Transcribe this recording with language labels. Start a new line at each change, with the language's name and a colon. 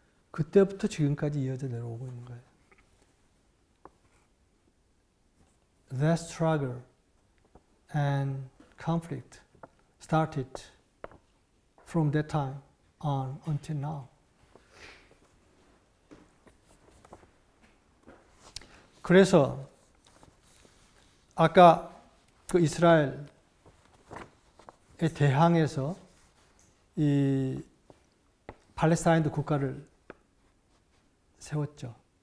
Korean: 그때부터 지금까지 이어져 내려오고 있는 거예요.
English: That struggle and conflict started from that time on until now.
Korean: 그래서 아까 그 이스라엘에 대항해서 이 팔레스타인도 국가를 세웠죠.